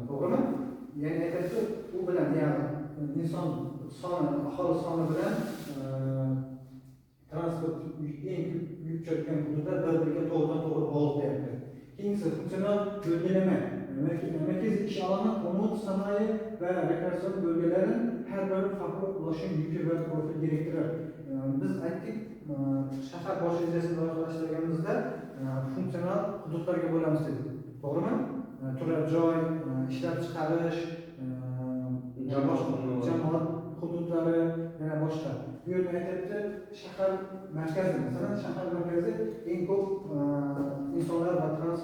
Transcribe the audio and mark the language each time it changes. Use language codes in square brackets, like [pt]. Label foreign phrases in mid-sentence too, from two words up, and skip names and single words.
[uz] To'g'rimi? Ya'ni aytaylik, u bilan, ya'ni inson soni, aholi soni bilan transport eng yuk tushayotgan hududlar bir-biriga to'g'ridan to'g'ri bog'liq deyapti. Keyingisi funksional belgilama. [tr] Merkezi iş alanı, umut, sanayi ve rekreasyon bölgelerin her biri farklı ulaşım yükü ve profil gerektirir. [uz] Biz aytdik, shahar bosh rejasini loyihalashtirganimizda funksional hududlarga bo'lamiz dedik. To'g'rimi? Turar joy, ishlab chiqarish, jamoat hududlari, yana boshqa. Bu yerda aytyapti, shahar markazi, masalan, shahar markazi eng ko'p insonlar va